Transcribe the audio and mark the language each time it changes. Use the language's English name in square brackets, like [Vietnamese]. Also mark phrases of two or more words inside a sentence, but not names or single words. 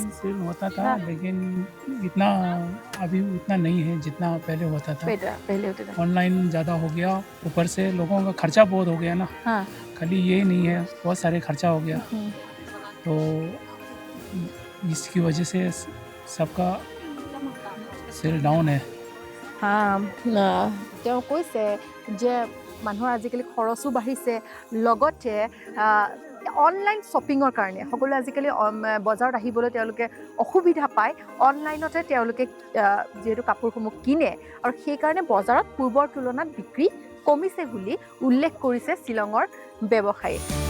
[Hindi] सेल होता था, लेकिन इतना अभी उतना नहीं है जितना पहले होता था। पहले होता था। ऑनलाइन ज़्यादा हो गया, ऊपर से लोगों का खर्चा बहुत हो गया ना। हाँ, खाली ये नहीं है, बहुत सारे खर्चा हो गया, तो इसकी वजह से सबका [English] sale down [Hindi] है। [Assamese] তেওঁ কৈছে যে মানুহৰ আজিকালি খৰচো বাঢ়িছে, লগতে অনলাইন শ্বপিঙৰ কাৰণে সকলোৱে আজিকালি বজাৰত আহিবলৈ তেওঁলোকে অসুবিধা পায়। অনলাইনতে তেওঁলোকে যিহেতু কাপোৰসমূহ কিনে, আৰু সেইকাৰণে বজাৰত পূৰ্বৰ তুলনাত বিক্ৰী কমিছে বুলি উল্লেখ কৰিছে শ্বিলঙৰ ব্যৱসায়ী।